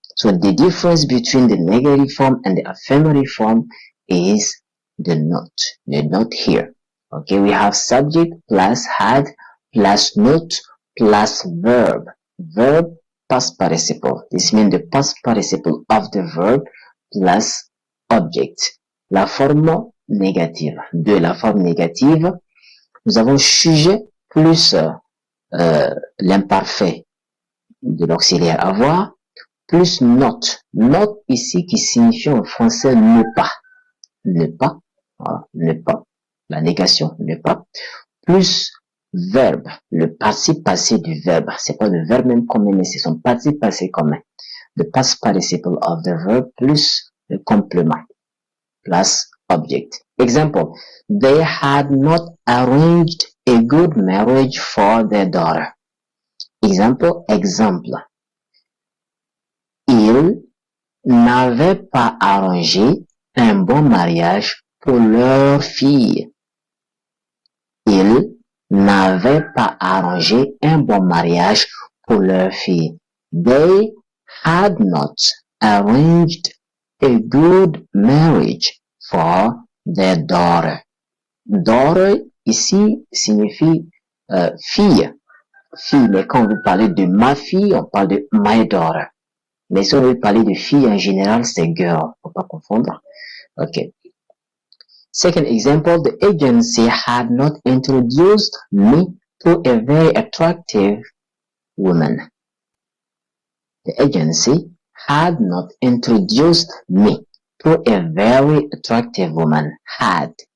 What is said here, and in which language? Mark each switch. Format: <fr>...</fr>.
<en>So the difference between the negative form and the affirmative form is the not here. Okay, we have subject plus had plus not plus verb. Verb past participle. This means the past participle of the verb plus object.</en> <fr>La forme négative. De la forme négative, nous avons sujet plus l'imparfait de l'auxiliaire avoir, plus not. Not ici qui signifie en français ne pas. Ne pas. Voilà, ne pas. La négation, ne pas. Plus verbe. Le participe passé du verbe. C'est pas le verbe même commun, mais c'est son participe passé commun.</fr> <en>The past participle of the verb plus</en> <fr>le complément.</fr> <en>Plus object. Example. They had not arranged a good marriage for their daughter.</en> <fr>Exemple. Ils n'avaient pas arrangé un bon mariage pour leur fille. Ils n'avaient pas arrangé un bon mariage pour leur fille.</fr> <en>They had not arranged a good marriage for their daughter.</en> <fr>Daughter ici signifie fille. Fille, mais quand vous parlez de ma fille, on parle de</fr> <en>my daughter.</en> <fr>Mais si on veut parler de fille en général, c'est girl. Faut pas confondre. Okay.</fr> <en>Second example, the agency had not introduced me to a very attractive woman. The agency had not introduced me to a very attractive woman. Had.</en>